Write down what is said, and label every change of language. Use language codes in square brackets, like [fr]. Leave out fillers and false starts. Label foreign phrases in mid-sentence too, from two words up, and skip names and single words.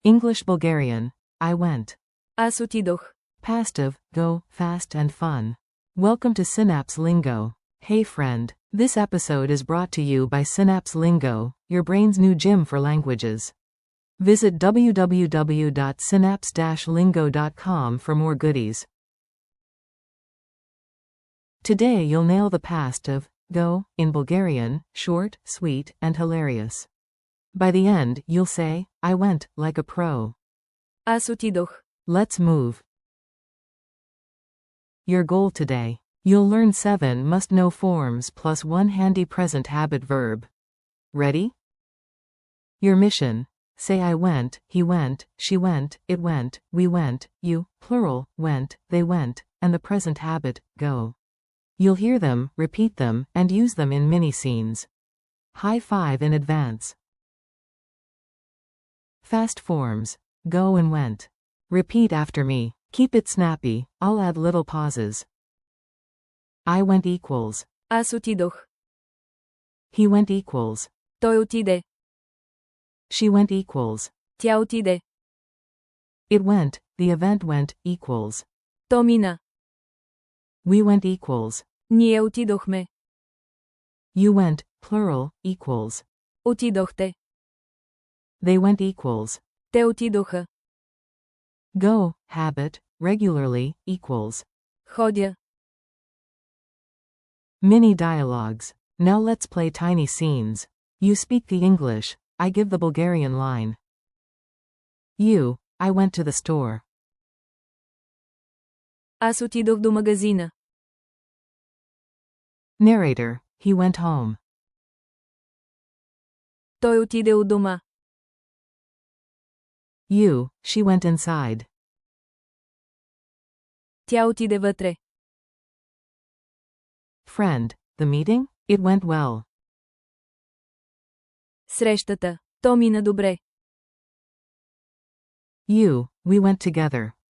[en] English Bulgarian. I went. [bg] Аз отидох. [en] Past of, go, fast and fun. Welcome to Synapse Lingo. Hey friend, this episode is brought to you by Synapse Lingo, your brain's new gym for languages. Visit www.synapse-lingo.com for more goodies. Today you'll nail the past of go in Bulgarian, short, sweet, and hilarious. By the end, you'll say, I went, like a pro. [bg] Аз отидох. [en] Let's move. Your goal today. You'll learn 7 must-know forms plus 1 handy present habit verb. Ready? Your mission. Say I went, he went, she went, it went, we went, you, plural, went, they went, and the present habit, go. You'll hear them, repeat them, and use them in mini-scenes. High five in advance. Fast forms. Go and went. Repeat after me. Keep it snappy, I'll add little pauses. I went equals. [bg] Аз отидох. [en] He went equals. [bg] Той отиде. [en] She went equals. [bg] Тя отиде. [en] It went, the event went, equals. [bg] То мина. [en] We went equals. [bg] Ние отидохме. [en] You went, plural, equals. [bg] Отидохте. [en] They went equals. [bg] Те отидоха. [en] Go, habit, regularly, equals. [bg] Ходя. [en] Mini dialogues. Now let's play tiny scenes. You speak the English, I give the Bulgarian line. You, I went to the store. [bg] Аз отидох до магазина. [en] Narrator, he went home. [bg] Той отиде от дома. [en] You, she went inside. [bg] Тя отиде вътре. [en] Friend, the meeting? It went well. [bg] Срещата. То мина добре. [en] You, we went together.